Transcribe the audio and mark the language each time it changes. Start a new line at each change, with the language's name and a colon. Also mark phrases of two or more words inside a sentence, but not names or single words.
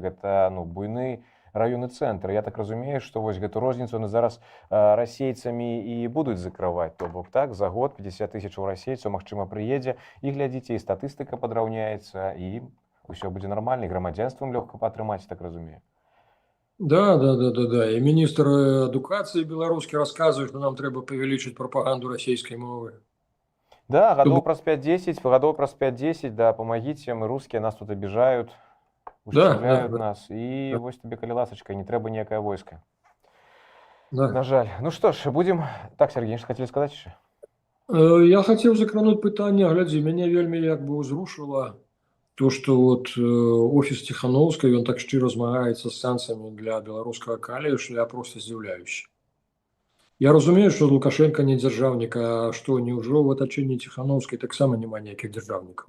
Belarusian: Гэта, ну, буйны раённы цэнтр. Я так разумею, што вось гэту розніцу яны зараз расейцамі і будуць закрываць. То бок так, за год 50 тысячаў расейцаў, магчыма, прыедзе, і глядзіце, і статыстыка падраўняецца, і ўсё будзе нармальна, і грамадзянствам лёгка паатрымаць, так разумею. Да.
Russian: И министр
Belarusian: адукацыі беларускі расказвае, што нам трэба павялічыць прапаганду расійскай мовы. Да, гадоў праз 5-10, да,
Russian: помогите, мы русские, нас тут обижают, ущемляют нас. И вот тебе,
Belarusian: калі ласочка, не трэба ніякае войска. На жаль.
Russian: Ну что ж, будем... Так, Сергей, что хотели сказать еще?
Belarusian: Я хотел закрануть пытанне, глядзі, мяне вельмі як бы ўзрушыла то, што вот офіс Ціханаўскай, ён так шчыра змагаецца з санкцыямі для беларускага калія, што я проста здзіўляюся. Я разумею, што Лукашенко не дзяржаўнік, а што, няўжо ў атачэнні Ціханаўскай таксама няма ніякіх дзяржаўнікаў?